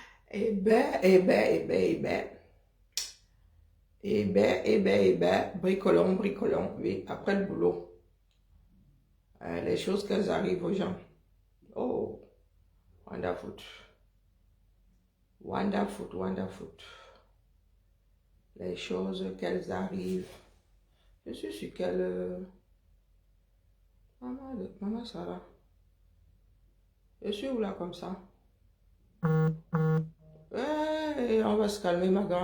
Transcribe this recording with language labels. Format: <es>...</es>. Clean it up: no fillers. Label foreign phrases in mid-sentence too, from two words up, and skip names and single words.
<fr>Eh ben, eh ben, eh ben, eh ben. Eh ben, eh ben, eh ben. Bricolons, bricolons, oui, après le boulot. Les choses qu'elles arrivent aux gens.</fr> <en>Oh, wonderful. Wonderful, wonderful.</en> <fr>Les choses qu'elles arrivent. Je suis sûre qu'elle... Maman Sarah. Je suis où là comme ça? On va se calmer, ma grande.</fr>